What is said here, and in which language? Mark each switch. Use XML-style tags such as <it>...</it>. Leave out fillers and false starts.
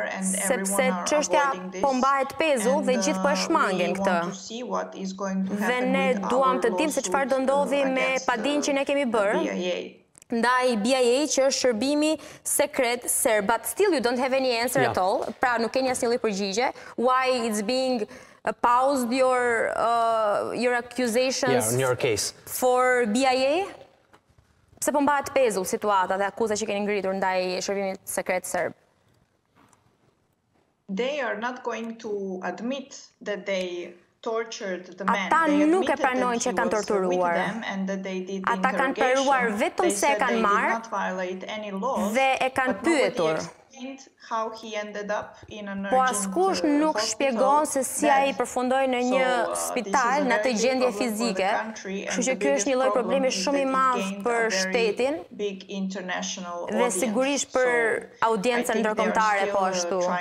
<sq>Sepse çështja po mbahet pezull dhe gjithë po e shmangin këtë. Dhe ne duam të dimë se çfarë do ndodhi me padinë që ne kemi bërë ndaj BIA që është shërbimi sekret serb,</sq> <en>but still you don't have any answer at all.</en> <sq>Pra nuk keni asnjë lloj përgjigje.</sq> <en>Why it's being paused your accusations in your case for BIA?</en> <sq>Pse po mbahet pezull situata dhe akuzat që keni ngritur ndaj shërbimit sekret serb?</sq> <en>They are not going to admit that they tortured the man.</en> <sq>Ata nuk e pranojnë që kanë torturuar. Ata kanë pranuar vetëm se e kanë marrë dhe e kanë pyetur.</sq> <en>how he ended up in an</en> <sq>Po askush nuk shpjegon se si ai përfundoi në një spital në atë gjendje fizike, kështu që ky është një lloj problemi shumë i madh për shtetin dhe sigurisht për audiencën ndërkombëtare po ashtu.</sq>